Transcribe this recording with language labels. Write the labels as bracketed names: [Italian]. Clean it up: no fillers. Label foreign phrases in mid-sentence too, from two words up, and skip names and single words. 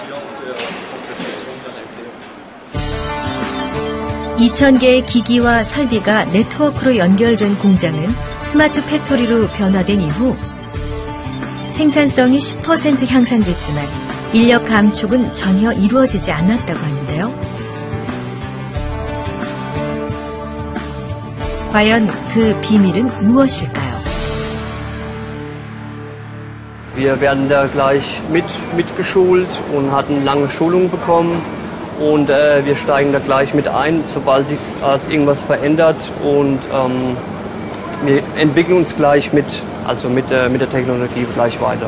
[Korean] 2,000개의 기기와 설비가 네트워크로 연결된 공장은 스마트 팩토리로 변화된 이후 생산성이 10% 향상됐지만 인력 감축은 전혀 이루어지지 않았다고 하는데요. 과연 그 비밀은 무엇일까요? [German] Wir werden da gleich mitgeschult und hatten lange Schulung bekommen und wir steigen da gleich mit ein, sobald sich irgendwas verändert und wir entwickeln uns gleich mit der Technologie gleich weiter.